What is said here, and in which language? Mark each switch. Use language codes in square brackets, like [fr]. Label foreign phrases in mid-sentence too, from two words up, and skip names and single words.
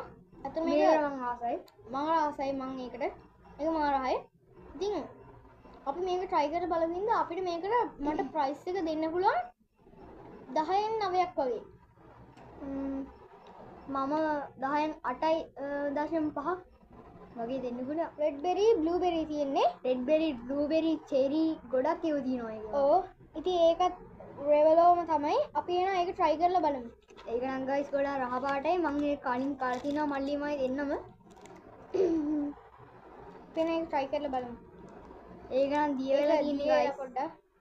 [si] අතන මේක මම ආසයි මම ඒකට ඒක මාරයි. ඉතින් අපි මේක try කරලා බලමින්ද අපිට මේකට මට price එක දෙන්න පුළුවන් 10න් 9ක් වගේ. මම 10න් 8.5 වගේ දෙන්න පුළුවන්. [en] red berry blueberry [si] තියෙන්නේ. [en] red berry blueberry cherry [si] ගොඩක් ඒවා තියෙනවා ඒක. ඔව්. ඉතින් ඒකත් Reveloma තමයි. අපි එනවා ඒක try කරලා බලමු. ඒක නම් guys ගොඩාක් රහ පාටයි මම ඒක කලින් කාලා තිනවා මල්ලිමයි දෙන්නම පෙන ඒක try කරලා බලමු ඒක නම් දිය වෙලා ඉන්නේ guys පොඩ්ඩක්